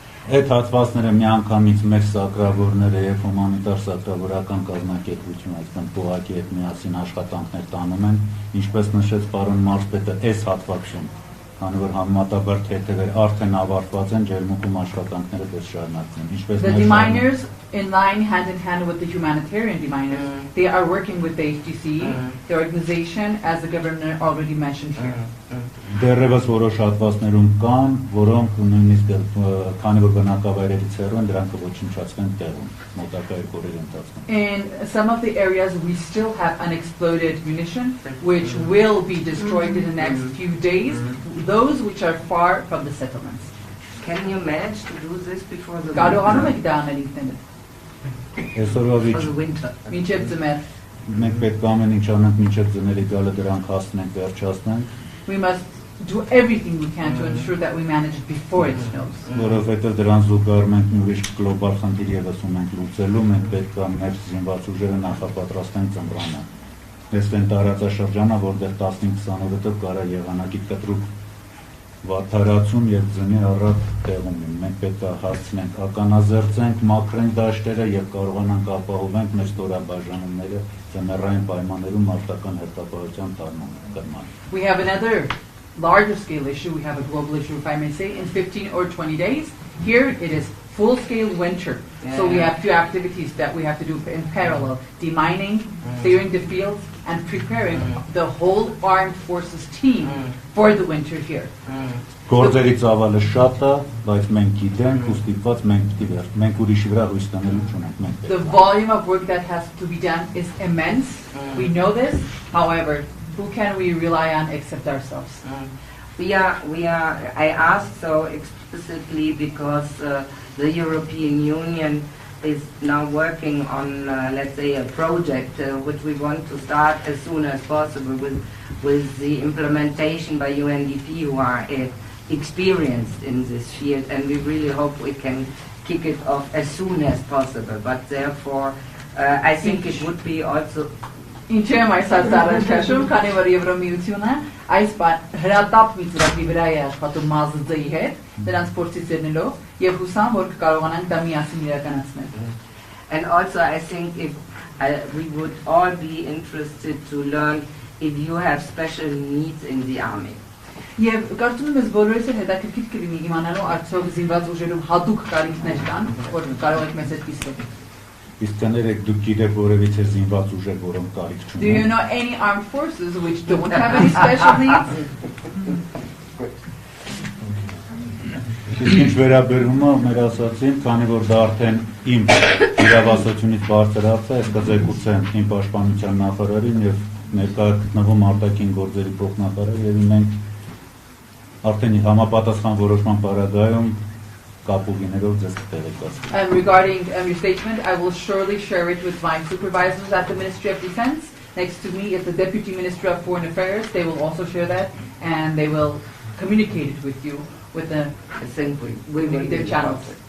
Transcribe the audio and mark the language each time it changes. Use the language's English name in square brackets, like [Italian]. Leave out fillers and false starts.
[Armenian] Այդ հատվածները միանգամից մեր սակրավորները եւ հումանիտար սակրավորական կազմակերպություն, այսինքն փողակի հետ միասին աշխատանքներ տանում են, ինչպես նշեց պարոն Մարզպետը, այս հատվածում, քանի որ համեմատաբար թեթևեր արդեն ավարտված են, Ջերմուկում աշխատանքները դες շարունակվում են, ինչպես [English] The deminers in line hand in hand with the humanitarian deminers, they are working with the HDC, the organization, as the governor already mentioned here. [Armenian] Դեռևս որոշ հատվածներում կան, որոնք նույնիսկ քանի որ բնակավայրերից հեռու են, դրանք ոչնչացվեն տեղում, մոտակա 2 օրերի ընթացքում։ [English] In some of the areas we still have unexploded munition, which will be destroyed in the next few days, those which are far from the settlements. Can you manage to do this before the [Armenian] Կարողանում եք դա անել ինքներդ։ Այսօրվա [English] for the winter? [Armenian] Մինչև ձմեռ։ մենք պետք է ամեն ինչ անենք մինչև ձմեռի գալը դրանք հասնենք, վերջացնենք, [English] We must do everything we can to ensure that we manage it before it snows. [Armenian] որովհետև դրան զուգահեռ մենք մի ուրիշ գլոբալ խնդիր եւս ունենք լուծելու, մենք պետք է մեր զինված ուժերը նախապատրաստենք ծմրանը։ Այս այն տարածաշրջանը, որտեղ 15-20 օրը հետո կարա եղանակի կտրուկ վատթարացում եւ ձնի առատ տեղում են։ Մենք պետք է հասցնենք ականազերծենք մաքրենք դաշտերը եւ կարողանանք ապահովենք մեր ստորաբաժանումները ձմեռային պայմաններում մարտական հերթապահության տարման։ [English] We have another larger scale issue. We have a global issue, if I may say, in 15 or 20 days. Here it is full scale winter. So we have 2 activities that we have to do in parallel: demining, clearing the fields, and preparing the whole armed forces team for the winter here. [Armenian] Գործերի ծավալը շատ է, բայց մենք գիտենք ու ստիպված մենք ուրիշի վրա հույս տանելու չունենք, մենք [English] The volume of work that has to be done is immense. We know this. However, who can we rely on except ourselves? I asked so explicitly because the European Union is now working on, let's say, a project which we want to start as soon as possible with the implementation by UNDP, who are experienced in this field, and we really hope we can kick it off as soon as possible. But therefore, I think it would be also [Armenian] Ինչու եմ այս հարցը քաշում, քանի որ Եվրոմիությունը այս հրատապ մի ծրագրի վրա է աշխատում ՄԱԶԴ-ի հետ, դրանց փորձից ելնելով եւ հուսամ որ կկարողանանք դա միասին իրականացնել։ [English] And also I think if we would all be interested to learn if you have special needs in the army. [Armenian] Եվ կարծում եմ ես բոլորս էլ հետաքրքիր կլինի իմանալու արդյոք զինված ուժերում հատուկ կարիքներ կան, որ կարող եք մեզ հետ կիսվել։ Իսկ կներեք դուք գիտեք որևիցե զինված ուժեր, որոնք կարիք չունեն։ [English] Do you know any armed forces which don't have any special needs? [Armenian] Իսկ ինչ վերաբերում է մեր ասացին, քանի որ դա արդեն իմ իրավասությունից բարձրացած է, ես կձեկուցեմ իմ պաշտպանության նախարարին եւ ներկա գտնվում արտաքին գործերի փոխնախարարը եւ մենք արդեն համապատասխան որոշման պարագայում [English] And regarding your statement, I will surely share it with my supervisors at the Ministry of Defense. Next to me is the Deputy Minister of Foreign Affairs. They will also share that, and they will communicate it with you with their channels.